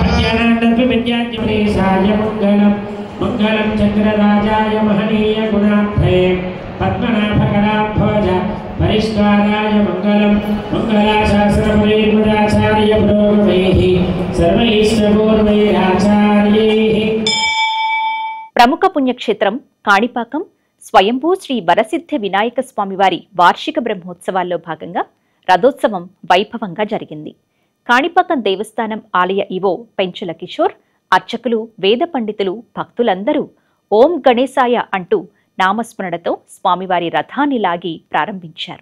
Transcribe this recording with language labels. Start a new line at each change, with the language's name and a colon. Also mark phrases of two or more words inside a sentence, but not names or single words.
Sanskrit: ज्ञानानन्दविद्याज्ञानेशाय मङ्गलं मङ्गलं चक्रराजाय महनीय गुणाब्धे पद्मनाभकलाभोज परिष्काराय मङ्गलं मङ्गलाशास्त्रमुनिर्मदाचार्य पुरोगमैः सर्वैश्वपूर्वैराचार्यैः.
Telugu: ప్రముఖ పుణ్యక్షేత్రం కాణిపాకం స్వయంభూ శ్రీ వరసిద్ధ వినాయక స్వామివారి వార్షిక బ్రహ్మోత్సవాల్లో భాగంగా రథోత్సవం వైభవంగా జరిగింది. కాణిపాకం దేవస్థానం ఆలయ ఈవో పెంచుల కిషోర్, అర్చకులు, వేద పండితులు, భక్తులందరూ ఓం గణేశాయ అంటూ నామస్మరణతో స్వామివారి రథాన్ని లాగి ప్రారంభించారు.